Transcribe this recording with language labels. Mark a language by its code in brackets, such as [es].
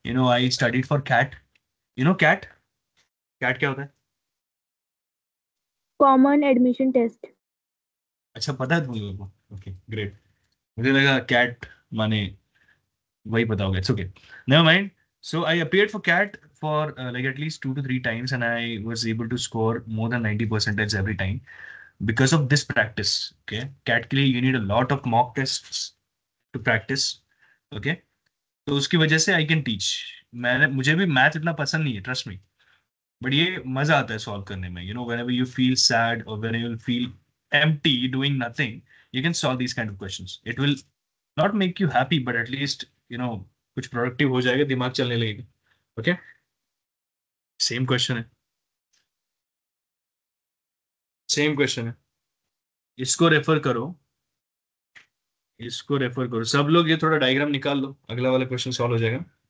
[en] I studied for CAT. CAT, CAT क्या होता है? Common admission test. [hi] अच्छा, पता है तुम लोगों को? Okay great. मुझे लगा कैट माने वही पता होगा। It's okay, never mind. [en] So I appeared for CAT for like at least 2 to 3 times, and I was able to score more than 90 percentage every time because of this practice. Okay, CAT के लिए you need a lot of mock tests to practice. [hi] Okay, तो उसकी वजह से I can teach. मुझे भी math इतना पसंद नहीं है, ट्रस्ट मी, बट ये मजा आता है सॉल्व करने में। [en] whenever you feel sad or when you feel empty doing nothing, you can solve these kind of questions. It will not make you happy, but at least कुछ productive हो जाएगा, दिमाग चलने लगेगा। [hi] ओके, सेम क्वेश्चन है, same question है। इसको refer करो, इसको रेफर करो सब लोग। ये थोड़ा डायग्राम निकाल लो, अगला वाला क्वेश्चन सॉल्व हो जाएगा।